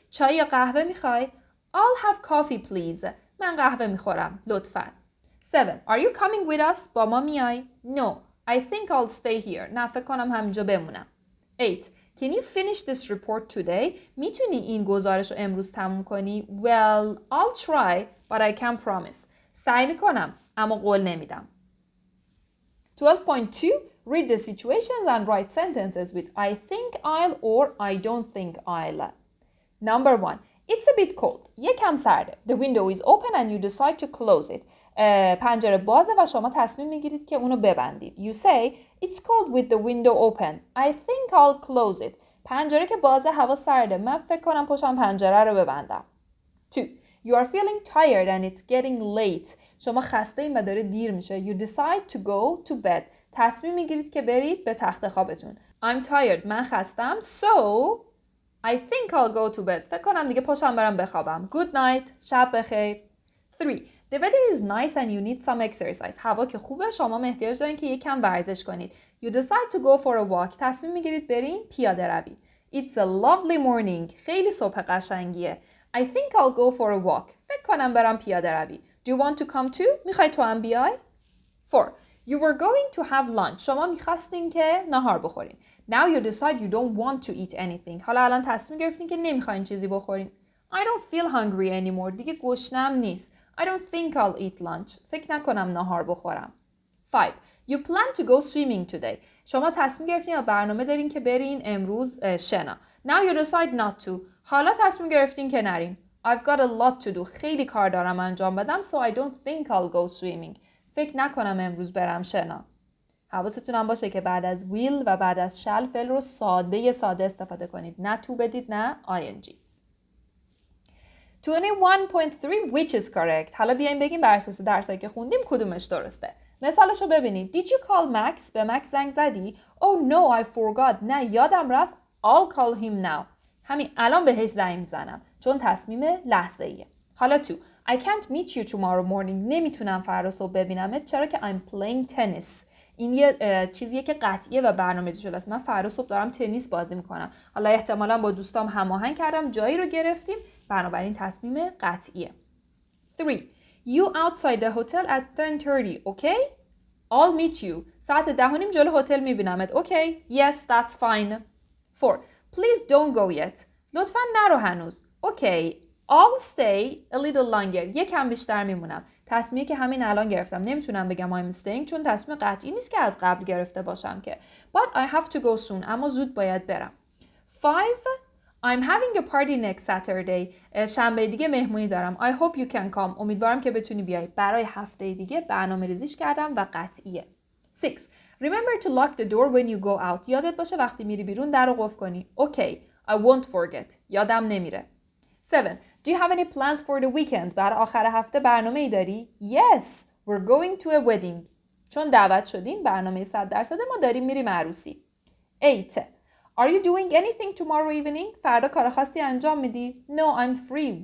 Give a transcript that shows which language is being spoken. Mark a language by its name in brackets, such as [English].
[Persian] چای یا قهوه میخوای؟ [English] I'll have coffee please. [Persian] من قهوه میخورم. لطفاً. [English] 7. Are you coming with us? [Persian] با ما میای؟ No. [English] I think I'll stay here. [Persian] نه فکر کنم همینجا بمونم. [English] 8. Can you finish this report today? [Persian] میتونی این گزارش رو امروز تموم کنی؟ [English] Well, I'll try, but I can't promise. [Persian] سعی میکنم، اما قول نمیدم. [English] 12.2 Read the situations and write sentences with I think I'll or I don't think I'll. Number 1. It's a bit cold. [Persian] یکم سرده. [English] The window is open and you decide to close it. [Persian] پنجره بازه و شما تصمیم میگیرید که اونو ببندید. [English] You say, it's cold with the window open. I think I'll close it. [Persian] پنجره که بازه هوا سرده. من فکر کنم پشتم پنجره رو ببندم. 2. [English] You are feeling tired and it's getting late. [Persian] شما خسته این و داره دیر میشه. [English] You decide to go to bed. [Persian] تصمیم میگیرید که برید به تخت خوابتون. [English] I'm tired. [Persian] من خستم. [English] So, I think I'll go to bed. [Persian] فکر کنم دیگه پشتم برم بخوابم. [English] Good night. [Persian] شب بخیر. [English] 3. The weather is nice and you need some exercise. [Persian] هوا که خوبه شما احتیاج دارین که یک کم ورزش کنید. [English] You decide to go for a walk. [Persian] تصمیم میگیرید برین پیاده روی. [English] It's a lovely morning. [Persian] خیلی صبح قشنگیه. [English] I think I'll go for a walk. [Persian] فکر کنم برم پیاده روی. [English] Do you want to come too? [Persian] میخوای تو هم بیای؟ 4. [English] You were going to have lunch. [Persian] شما میخواستین که نهار بخورین. [English] Now you decide you don't want to eat anything. [Persian] حالا الان تصمیم گرفتین که نمیخواین چیزی بخورین. [English] I don't feel hungry anymore. [Persian] دیگه گشنم نیست. [English] I don't think I'll eat lunch. [Persian] فکر نکنم نهار بخورم. 5. [English] You plan to go swimming today. [Persian] شما تصمیم گرفتین یا برنامه دارین که برین امروز شنا. [English] Now you decide not to. [Persian] حالا تصمیم گرفتین که نرین. [English] I've got a lot to do. [Persian] خیلی کار دارم انجام بدم. [English] So I don't think I'll go swimming. [Persian] فکر نکنم امروز برم شنا. حواستون هم باشه که بعد از will و بعد از shall فعل رو ساده استفاده کنید. نه to بدید نه ing. [English] 21.3 which is correct. [Persian] حالا بیایم بگیم بر اساس درسایی که خوندیم کدومش درسته. مثالشو ببینید. [English] Did you call Max؟ [Persian] به مکس زنگ زدی؟ [English] Oh no, I forgot. [Persian] نه یادم رفت. [English] I'll call him now. [Persian] همین الان بهش زنگ میزنم چون تصمیم لحظه‌ایه. حالا تو [English] I can't meet you tomorrow morning. [Persian] نمیتونم فردا صبح ببینمت چرا که [English] I'm playing tennis. [Persian] این یه چیزیه که قطعیه و برنامه‌ریزی شده است. من فردا صبح دارم تنیس بازی میکنم. حالا احتمالاً با دوستام هماهنگ کردم، جایی رو گرفتیم، بنابراین تصمیم قطعیه. 3. [English] You outside the hotel at 10:30, okay? I'll meet you. [Persian] ساعت 10:30 جلو هتل میبینمت. [English] Okay? Yes, that's fine. 4. Please don't go yet. [Persian] لطفاً نرو هنوز. [English] Okay. I'll stay a little longer. [Persian] یکم بیشتر میمونم. تصمیمی که همین الان گرفتم. نمیتونم بگم I'm staying چون تصمیم قطعی نیست که از قبل گرفته باشم که. [English] But I have to go soon. [Persian] اما زود باید برم. [English] 5. I'm having a party next Saturday. [Persian] شنبه دیگه مهمونی دارم. [English] I hope you can come. [Persian] امیدوارم که بتونی بیای. برای هفته دیگه برنامه ریزیش کردم و قطعیه. 6. [English] Remember to lock the door when you go out. [Persian] یادت باشه وقتی میری بیرون در رو قفل کنی. [English] Okay. I won't forget. [Persian] یادم نمیره. [English] 7. Do you have any plans for the weekend? [Persian] برای آخر هفته برنامه ای داری؟ Yes. [English] We're going to a wedding. [Persian] چون دعوت شدیم برنامه 100% ما داریم میریم عروسی. 8. [English] Are you doing anything tomorrow evening? [Persian] فردا کار خاصی انجام میدی؟ [English] No, I'm free.